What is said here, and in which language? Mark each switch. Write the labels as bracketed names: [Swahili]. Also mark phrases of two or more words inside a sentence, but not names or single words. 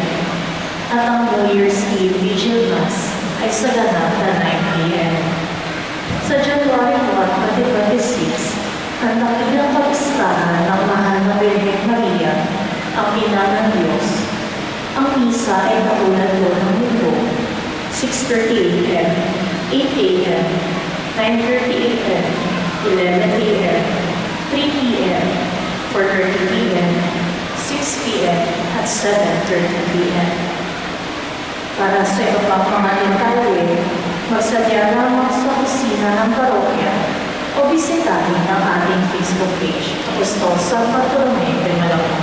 [Filipino] at ang [English] New Year's Eve Vigil Mass [Filipino] ay sa ganap na 9 p.m. Sa January 1, 2026, ang nakilang kapistahan ng mahal na Birhen Maria, ang ina ng Diyos. Ang misa ay katulad doon ng mundo, 6:30 a.m., 8 a.m., 9:30 a.m., 11 a.m., 3 p.m., 4:30 p.m., 6 p.m., at 7:30 p.m. Para sa iba pang mga detalye, magsadya lamang sa opisina ng parokya o bisitahin ang ating [English] Facebook page, [Filipino] Apostol San Bartolome de Malabon.